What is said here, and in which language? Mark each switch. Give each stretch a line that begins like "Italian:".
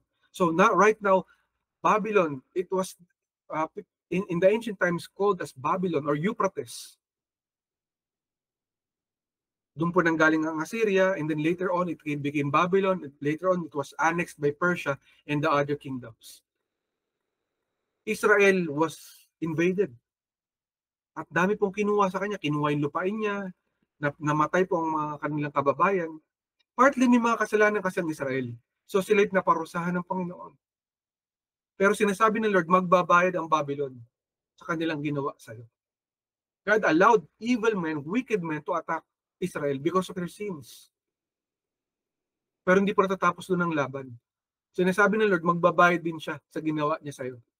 English: So right now, Babylon, it was in the ancient times called as Babylon or Euphrates.
Filipino: Doon po nanggaling ang Assyria,
English: and then later on it became Babylon, and later on it was annexed by Persia and the other kingdoms. Israel was invaded.
Filipino: At dami pong kinuha sa kanya, kinuha yung lupain niya, namatay po ang mga kanilang kababayan. Partly may mga kasalanan kasi ang Israel. So sila'y naparusahan ng Panginoon. Pero sinasabi ng Lord, magbabayad ang Babylon sa kanilang ginawa sa'yo.
English: God allowed evil men, wicked men to attack Israel because of their sins.
Filipino: Pero hindi po natatapos doon ang laban. Sinasabi ng Lord, magbabayad din siya sa ginawa niya sa'yo.